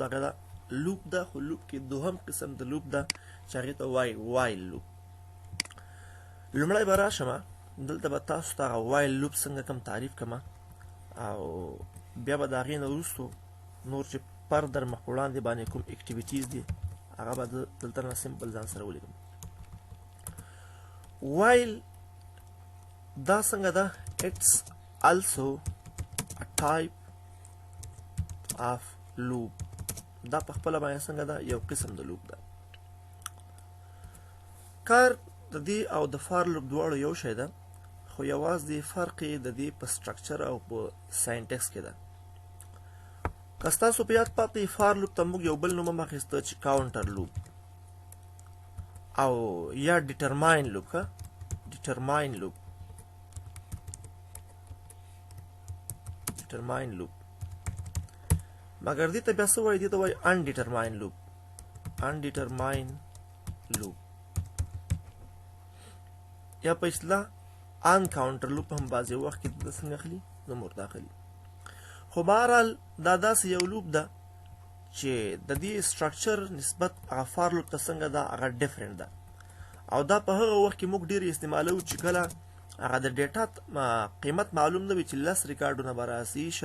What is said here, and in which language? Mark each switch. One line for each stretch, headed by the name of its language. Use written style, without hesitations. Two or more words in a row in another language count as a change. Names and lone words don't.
Pashto: دغه ده لوپ ده خو لوپ کې دوهم قسم د لوپ ده چې هغې ته وایي
English: while loop
Pashto: لومړی به راشم دلته به تاسو ته هغه
English: while loop
Pashto: څنګه کوم تعریف کوم او بیا به د هغې نه وروستو نور چې فردر مخ وړاندې باندې کوم اکټیویټیز دي هغه به دلته نه سمپل ځان سره ولیکم وایل دا څنګه ده
English: it's also a type of loop
Pashto: دا په خپله باندې څنګه ده یو قسم د لوپ ده کار د دې او د
English: for loop
Pashto: دواړو یو شی ده خو یوازې فرق یې د دې په سټرکچر او په ساینټکس کې ده که ستاسو په یاد پاتې
English: for loop
Pashto: ته موږ یو بل نوم هم اخیسته چې
English: counter loop
Pashto: او یا
English: determine loop
Pashto: ښه
English: determine loop determine loop
Pashto: مگر دې ته بیا څه وایي دې ته وایي
English: undetermined loop undetermined loop
Pashto: یا په اصطلاح
English: uncounter loop
Pashto: هم بعضې وخت کې د څنګه اخلي نوم ورته اخلي خو بهرحال دا داسې یو لوپ ده چې د دې سټرکچر نسبت هغه
English: for loop
Pashto: ته څنګه ده هغه ډفرنټ ده او دا په هغه وخت کې موږ ډېر استعمالوو چې کله هغه د ډیټا قیمت معلوم نه وي چې 10 ریکارډونه به راشي 20